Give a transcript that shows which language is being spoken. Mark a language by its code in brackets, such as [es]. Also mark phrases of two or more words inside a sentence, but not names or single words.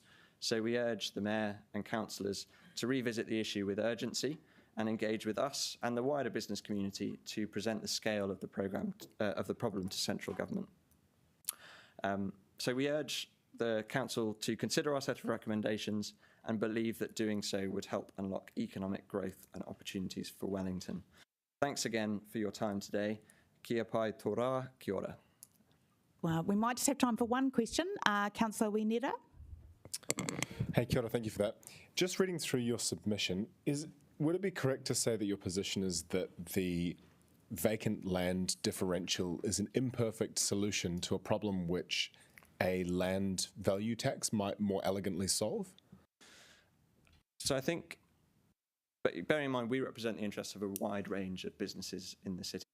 [en] So we urge the Mayor and councillors to revisit the issue with urgency and engage with us and the wider business community to present the scale of the problem to central government. So we urge the Council to consider our set of recommendations and believe that doing so would help unlock economic growth and opportunities for Wellington. Thanks again for your time today. [mi] Kia pai tō rā, kia ora. [en] Well, we might just have time for one question. Councillor Whiringa. [mi] Hey, kia ora, [en] thank you for that. Just reading through your submission, would it be correct to say that your position is that the vacant land differential is an imperfect solution to a problem which a land value tax might more elegantly solve? So I think, but bearing in mind we represent the interests of a wide range of businesses in the city.